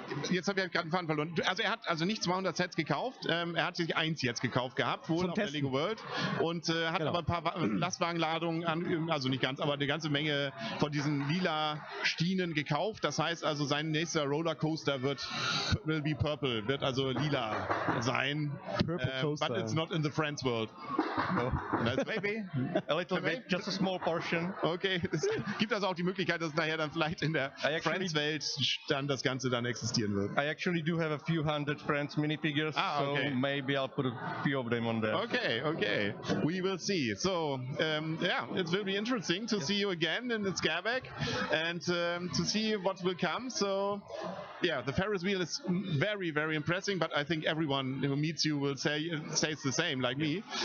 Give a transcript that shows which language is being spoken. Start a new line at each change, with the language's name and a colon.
German: Jetzt habe ich gerade einen Faden verloren. Also er hat also nicht 200 Sets gekauft. Er hat sich eins jetzt gekauft gehabt, wohl auf der Lego World und hat aber ein paar Lastwagenladungen an, also nicht ganz, aber eine ganze Menge von diesen lila Stienen gekauft. Das heißt also, sein nächster Rollercoaster
English: will be purple,
German: wird also lila sein.
English: Purple coaster. But it's not in the Friends World. No. Maybe a little bit, just a small portion.
German: Okay, es gibt also auch die Möglichkeit, dass nachher dann vielleicht in der Friends-Welt dann das Ganze dann existieren wird.
English: I actually do have a few hundred Friends minifigures, so maybe I'll put a few of them on there. Okay. We will see. So, it will be interesting to see you again in the Scareback and to see what will come. So, yeah, the Ferris wheel is very, very impressive, but I think everyone who meets you will say it's the same, like me.